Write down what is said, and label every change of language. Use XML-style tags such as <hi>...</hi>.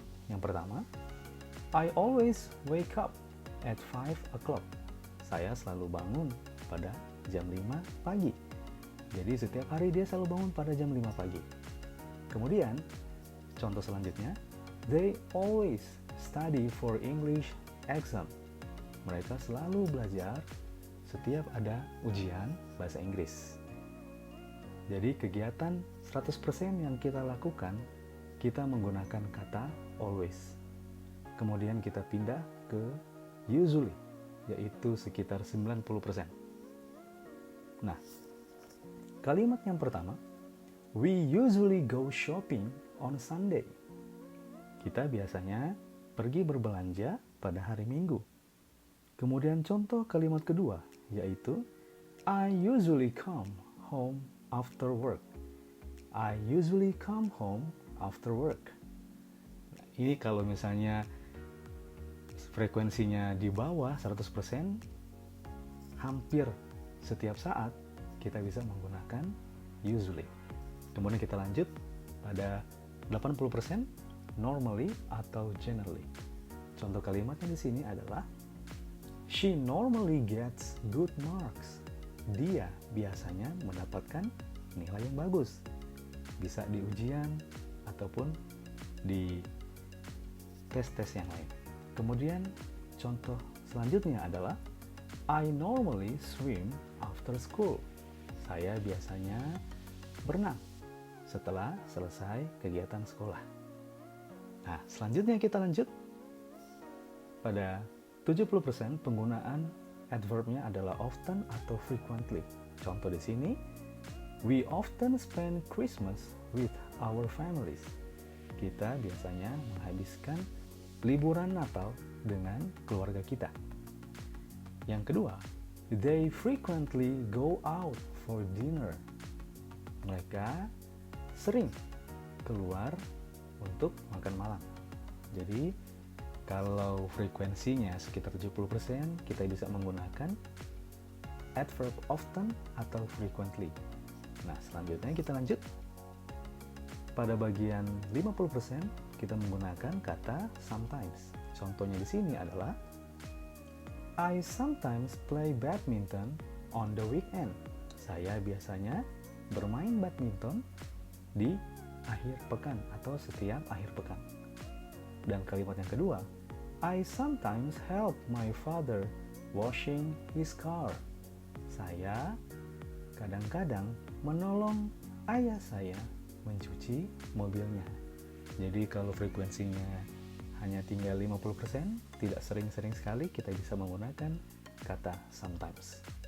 <id>Yang pertama,</id> <en>I always wake up at 5 o'clock.</en> <id>Saya selalu bangun pada jam 5 pagi. Jadi setiap hari dia selalu bangun pada jam 5 pagi. Kemudian, contoh selanjutnya,</id> <en>they always study for English exam.</en> <id>Mereka selalu belajar setiap ada ujian bahasa Inggris. Jadi kegiatan 100% yang kita lakukan, kita menggunakan kata always. Kemudian kita pindah ke usually, yaitu sekitar 90%. Nah, kalimat yang pertama,</id> <en>we usually go shopping on Sunday.</en> <id>Kita biasanya pergi berbelanja pada hari Minggu. Kemudian contoh kalimat kedua, yaitu</id> <en>I usually come home after work. I usually come home after work.</en> <id>Nah, ini kalau misalnya frekuensinya di bawah 100%, hampir setiap saat kita bisa menggunakan usually. Kemudian kita lanjut pada 80%, normally atau generally. Contoh kalimatnya di sini adalah</id> <en>she normally gets good marks.</en> <id>Dia biasanya mendapatkan nilai yang bagus. Bisa di ujian ataupun di tes-tes yang lain. Kemudian contoh selanjutnya adalah</id> <en>I normally swim after school.</en> <id>Saya biasanya berenang setelah selesai kegiatan sekolah. Nah, selanjutnya kita lanjut. Pada 70% penggunaan adverbnya adalah often atau frequently. Contoh di sini,</id> <en>we often spend Christmas with our families.</en> <id>Kita biasanya menghabiskan liburan Natal dengan keluarga kita. Yang kedua,</id> <en>they frequently go out for dinner.</en> <id>Mereka sering keluar untuk makan malam. Jadi, kalau frekuensinya sekitar 70%, kita bisa menggunakan adverb often atau frequently. Nah, selanjutnya kita lanjut. Pada bagian 50% kita menggunakan kata sometimes. Contohnya di sini adalah</id> <en>I sometimes play badminton on the weekend.</en> <id>Saya biasanya bermain badminton di akhir pekan atau setiap akhir pekan. Dan kalimat yang kedua,</id> <en>I sometimes help my father washing his car.</en> <id>Saya kadang-kadang menolong ayah saya mencuci mobilnya. Jadi kalau frekuensinya hanya tinggal 50%, tidak sering-sering sekali, kita bisa menggunakan kata sometimes.</id>